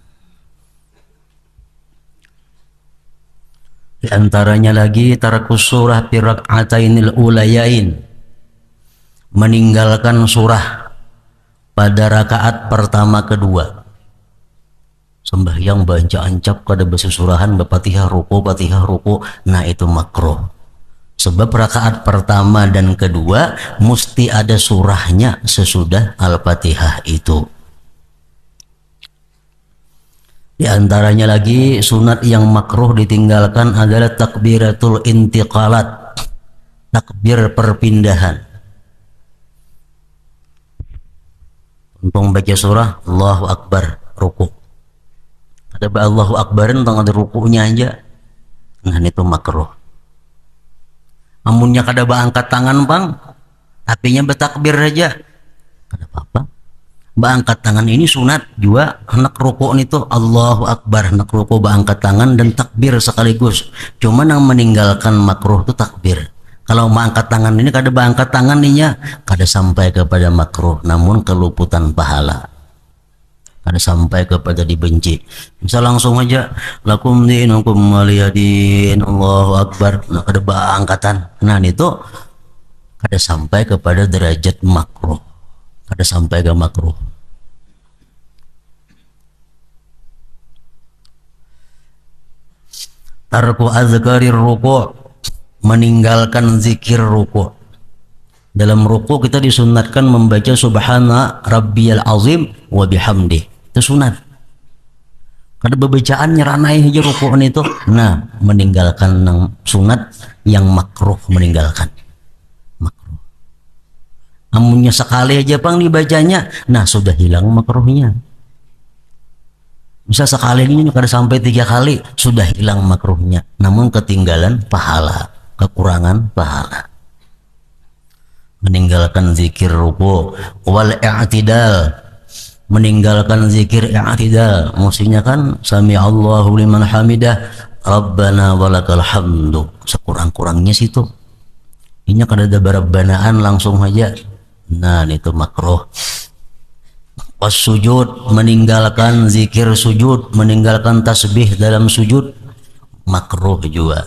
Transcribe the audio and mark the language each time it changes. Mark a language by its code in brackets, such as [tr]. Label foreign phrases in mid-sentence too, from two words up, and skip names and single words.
[bjn] Di antaranya lagi [ar] ترك السورة في الركعتين الأوليين, [bjn] meninggalkan surah pada rakaat pertama kedua. Sembahyang baca ancap kada besusurahan Fatihah ruku, nah itu makruh. Sebab rakaat pertama dan kedua mesti ada surahnya sesudah Al-Fatihah itu. Di antaranya lagi sunat yang makruh ditinggalkan adalah [ar] تكبيرات الانتقالات, [bjn] takbir perpindahan. Untuk baca surah [ar] الله أكبر [bjn] ruku, ada Allahu Akbarin tentang ada rukunya aja, nah itu makruh. Amunnya kada angkat tangan bang, tapinya bertakbir aja, kada apa-apa. Angkat tangan ini sunat juga, hendak ruku itu [ar] الله أكبر, [bjn] hendak ruku angkat tangan dan takbir sekaligus. Cuman yang meninggalkan makruh itu takbir. Kalau angkat tangan ini kada angkat tangan ninya, kada sampai kepada makruh, namun keluputan pahala. Kada sampai kepada dibenci. Bisa langsung aja [ar] لكم دينكم ولي دين، الله أكبر, [bjn] nah kada angkatan. Nah itu kada sampai kepada derajat makruh. Kada sampai ke makruh. [ar] ترك أذكار الركوع', [bjn] meninggalkan zikir ruku'. Dalam ruku' kita disunatkan membaca [ar] سبحان ربي العظيم وبحمده. [bjn] Itu sunat. Kada bebacaan nyeranai aja ruku' itu. Nah, meninggalkan sunat yang makruh, meninggalkan. Makruh. Amunnya sekali aja pang dibacanya, nah sudah hilang makruhnya. Bisa sekali ini kada sampai 3 kali sudah hilang makruhnya, namun ketinggalan pahala, kekurangan pahala. Meninggalkan zikir ruku' [ar] والاعتدال, [bjn] meninggalkan zikir i'tidal, mestinya kan [ar] سمع الله لمن حمده ربنا ولك الحمد, [bjn] sekurang-kurangnya situ. Ini kada ada barabbanaan langsung aja, nah itu makruh. Pas sujud, meninggalkan zikir sujud, meninggalkan tasbih dalam sujud, makruh juga.